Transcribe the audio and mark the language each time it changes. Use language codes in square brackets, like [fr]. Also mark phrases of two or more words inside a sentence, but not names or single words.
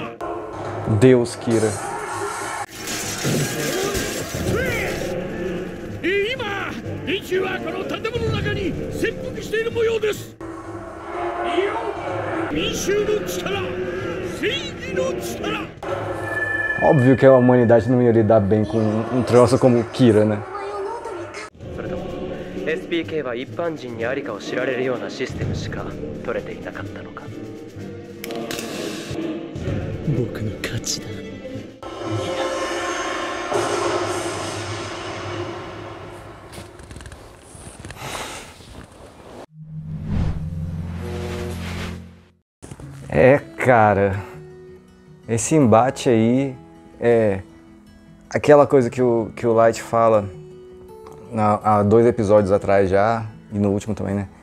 [pt] Deus, Kira. [ja] 今、連中はこの建物の中に潜伏している模様です。民衆の力、正義の力。 [pt] Óbvio que a humanidade não ia lidar bem com um troço como Kira, né? [ja] SPK は一般人にありかを知られるようなシステムしか取れていなかったのか。僕の勝ちだ。 [pt] É, cara, esse embate aí é aquela coisa que o Light fala há 2 episódios atrás já, e no último também, né?